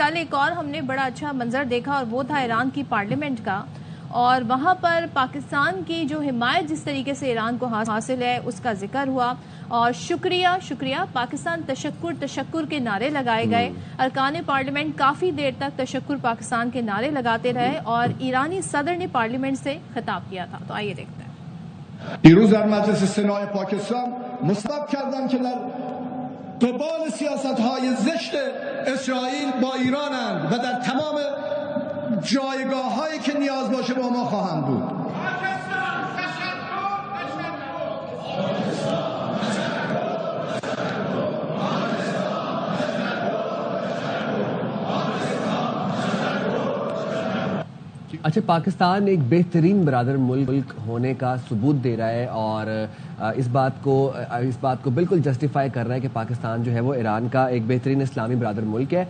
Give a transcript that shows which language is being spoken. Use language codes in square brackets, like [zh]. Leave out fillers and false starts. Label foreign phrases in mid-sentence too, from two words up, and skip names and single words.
[ur] کل ایک اور ہم نے بڑا اچھا منظر دیکھا اور وہ تھا ایران کی پارلیمنٹ کا، اور وہاں پر پاکستان کی جو حمایت جس طریقے سے ایران کو حاصل ہے اس کا ذکر ہوا. اور شکریہ پاکستان تشکر کے نعرے لگائے گئے. ارکان پارلیمنٹ کافی دیر تک تشکر پاکستان کے نعرے لگاتے رہے اور ایرانی صدر نے پارلیمنٹ سے خطاب کیا تھا. تو آئیے دیکھتے ہیں. [fa] دیروز در مجلس سنای پاکستان مستحب کردن که در قبال سیاست‌های زشت اسرائیل با ایرانند و در تمام جایگاه‌هایی که نیاز باشه با ما خواهند بود. [ur] اچھا، پاکستان ایک بہترین برادر ملک ہونے کا ثبوت دے رہا ہے اور اس بات کو بالکل جسٹیفائی کر رہا ہے کہ پاکستان جو ہے وہ ایران کا ایک بہترین اسلامی برادر ملک ہے.